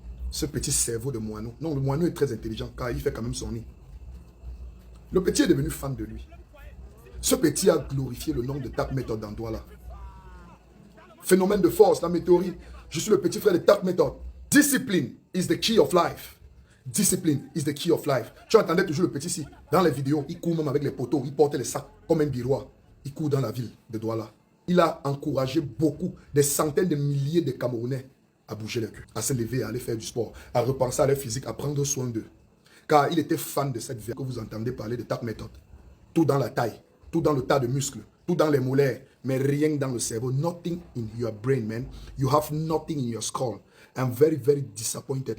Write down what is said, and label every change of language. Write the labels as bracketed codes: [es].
[fr] Ce petit cerveau de moineau. Non, le moineau est très intelligent car il fait quand même son nid. Le petit est devenu fan de lui. Ce petit a glorifié le nom de Dark Method dans Douala. Phénomène de force, la météorie. Je suis le petit frère de Dark Method. [en] Discipline is the key of life. Discipline is the key of life. [fr] Tu entendais toujours le petit ici. Dans les vidéos, il court même avec les poteaux. Il portait les sacs comme un biroir. Il court dans la ville de Douala. Il a encouragé beaucoup, des centaines de milliers de Camerounais à bouger le cul, à se lever, à aller faire du sport, à repenser à leur physique, à prendre soin d'eux. Car il était fan de cette vie que vous entendez parler de Dark Method. Tout dans la taille, tout dans le tas de muscles, tout dans les molaires, mais rien dans le cerveau. [en] Nothing in your brain, man. You have nothing in your skull. I'm very, very disappointed.